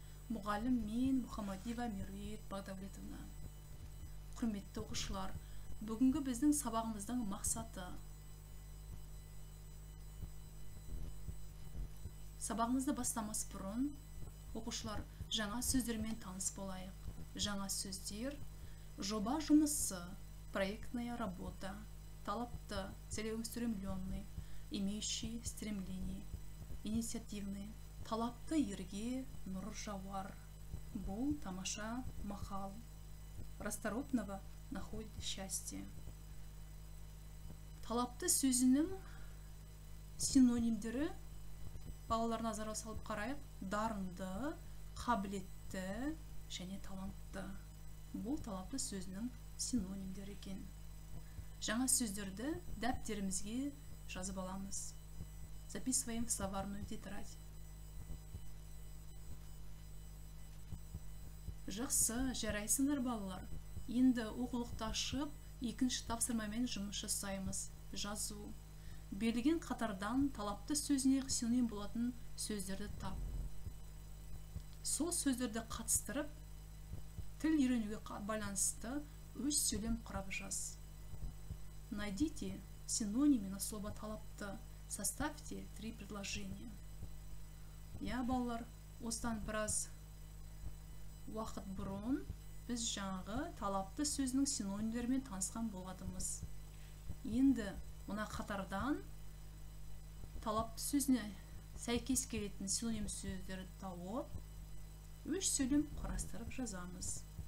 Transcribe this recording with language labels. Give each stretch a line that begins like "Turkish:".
Kazakh: Мұғалім мен Мұхаммадиева Меруерт Багдавлетовна. Құрметті оқушылар, бүгінгі біздің сабағымыздың мақсаты. Сабағымызды бастамас бұрын, оқушылар жаңа сөздермен таныс болайық. Жаңа сөздер: жоба жұмысы,
Russian: проектная работа,
Kazakh: талапты,
Russian: целеустремленный, имеющий стремление, инициативный,
Kazakh: талапты ерге нұр жауар. Бұл тамаша мақал.
Russian: Расторопного находит счастье.
Kazakh: Талапты сөзінің синонимдері балалар назарға салып қарайық. Дарынды, қабілетті және талантты. Бұл талапты сөзінің синонимдері екен. Жаңа сөздерді дәптерімізге жазып аламыз.
Russian: Записываем в словарную тетрадь.
Kazakh: Жақсы, жарайсыңдар балалар. Енді оқулықты ашып, екінші тапсырмамен жұмыс жасаймыз. Жазу. Берілген қатардан талапты сөзіне синоним болатын сөздерді тап. Сол сөздерді қатыстырып, тіл үйренуге байланысты өз сөйлем құрап жаз.
Russian: Найдите синонимы на слово талапты. Составьте 3 предложения.
Kazakh: Я, балалар, осыдан біраз уақыт бұрын біз жаңағы талапты сөзінің синонимдерімен танысқан болғанбыз. Енді мына қатардан талапты сөзіне сәйкес келетін синоним сөздерді тауып, өз сөйлем құрастырып жазамыз.